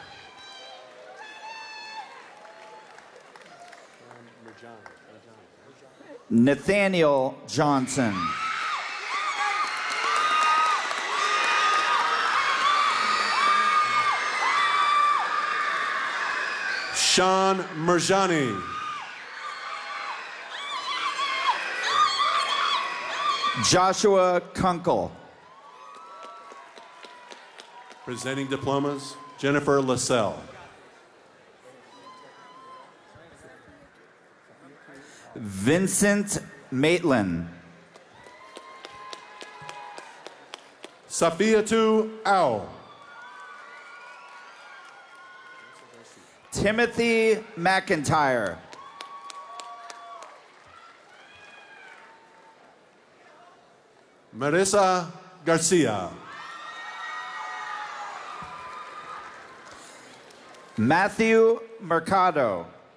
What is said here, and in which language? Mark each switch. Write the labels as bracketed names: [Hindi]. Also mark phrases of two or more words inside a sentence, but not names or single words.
[English] Nathaniel Johnson. Sean Merjani. Joshua Kunkel. Presenting diplomas, Jennifer Lassell. Vincent Maitland. Safiatou Au. Timothy McIntyre. Marissa Garcia. Matthew Mercado.